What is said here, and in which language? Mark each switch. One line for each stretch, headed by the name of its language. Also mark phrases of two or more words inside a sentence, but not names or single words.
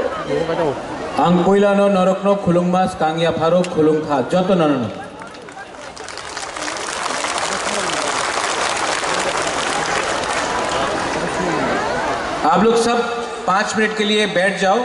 Kok Borok: Ang Puilano Norokno Khulungmas Kangya Pharo Khulungkha Joto Nanono।
Hindi: आप लोग सब 5 मिनट के लिए बैठ जाओ।